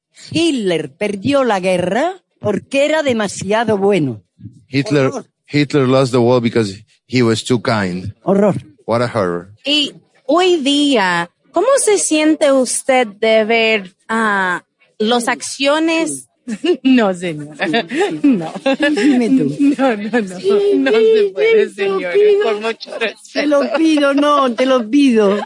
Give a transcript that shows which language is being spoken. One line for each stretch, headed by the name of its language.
Spanish: Hitler perdió la guerra porque era demasiado bueno.
English: Hitler lost the war because he was too kind. Horror. What a horror.
Spanish: Y hoy día, ¿cómo se siente usted de ver las acciones? No, señora. No. Dime tú. No, sí, no se puede, señora. Por mucho respeto. Te lo pido, no, te lo pido.